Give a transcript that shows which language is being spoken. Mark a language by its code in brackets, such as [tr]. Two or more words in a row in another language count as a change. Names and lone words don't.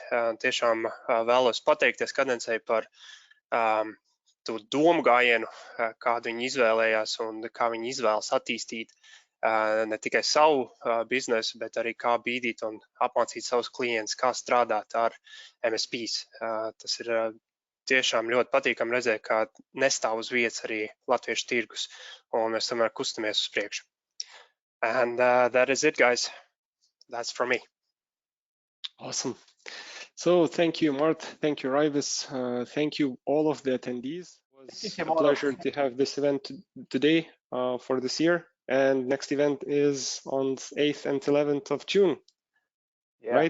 [lv] Tiešām vēlos pateikties Cadencei par to domu gājienu, kādu viņi izvēlējās un kā viņi izvēlas attīstīt ne tikai savu biznesu, bet arī kā bīdīt un apmācīt savus klientus, kā strādāt ar MSPs. Tas ir tiešām ļoti patīkami redzēt, kā nestāv uz vietas arī latviešu tirgus, un mēs tomēr kustamies uz priekšu. [en] And that is it, guys. That's from me. Awesome. So thank you, Mart. Thank you, Raivis. Thank you, all of the attendees. It was a pleasure to have this event today for this year. And next event is on 8th and 11th of June, right?